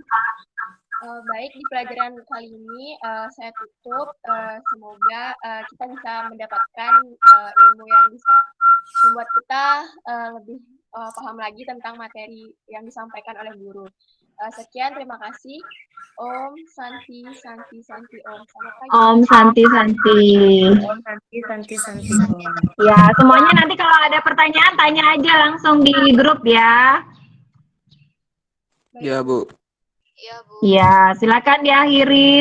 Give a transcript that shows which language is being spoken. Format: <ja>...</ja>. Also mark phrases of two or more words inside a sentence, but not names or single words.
<id>Baik, di pelajaran kali ini saya tutup. Semoga kita bisa mendapatkan ilmu yang bisa membuat kita lebih paham lagi tentang materi yang disampaikan oleh guru. Sekian, terima kasih.</id> <sa>Om Santi Santi Santi Om.</sa> <id>Selamat pagi.</id> <sa>Om Santi Santi. Om Santi.</sa> <id>Ya, semuanya nanti kalau ada pertanyaan tanya aja langsung di grup ya. Ya, Bu. Ya, silakan diakhiri.</id>